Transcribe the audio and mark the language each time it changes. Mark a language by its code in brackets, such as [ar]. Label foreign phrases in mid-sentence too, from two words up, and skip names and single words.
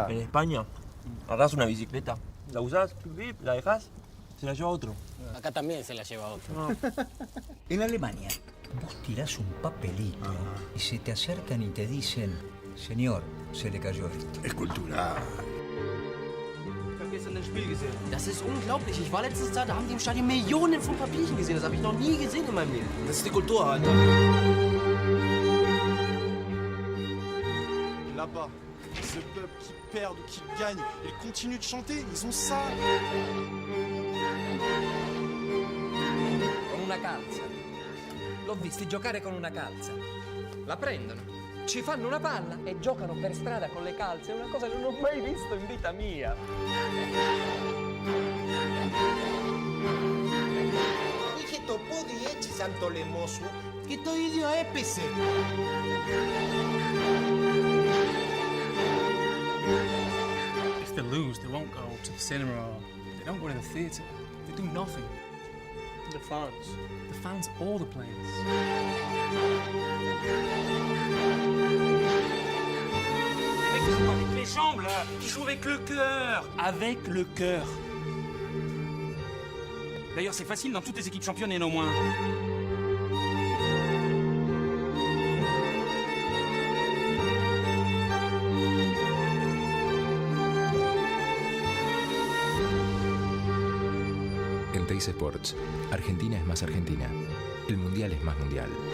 [es] En España, agarrás una bicicleta, la usás, la dejás, se la lleva otro. Acá también se la lleva otro. No. En Alemania, vos tirás un papelito y se te acercan y te dicen, señor, se le cayó esto. Es cultural. [de] Das ist unglaublich. Ich war letztens da haben die im Stadion Millionen von Papierchen gesehen. Das habe ich noch nie gesehen in meinem Leben. Das ist die Kultur, Alter. [fr] Là-bas, ce peuple qui perd ou qui gagne, ils continuent de chanter, ils ont ça. [it] una calza. L'ho visti giocare con una calza. La prendono, ci fanno una palla e giocano per strada con le calze. È una cosa che non ho mai visto in vita mia. [el] Είχε το πόδι έτσι σαν το λαιμό σου και το ίδιο έπεσε. [en] If they lose, they won't go to the cinema or they don't go to the theatre. They do nothing. The fans. The fans, all the players. [fr] Les mecs qui jouent avec les jambes là, qui jouent avec le cœur. Avec le cœur. D'ailleurs, c'est facile, dans toutes les équipes championnes, il y en a au moins. [es] En Teis Sports, Argentina es más Argentina. El Mundial es más Mundial.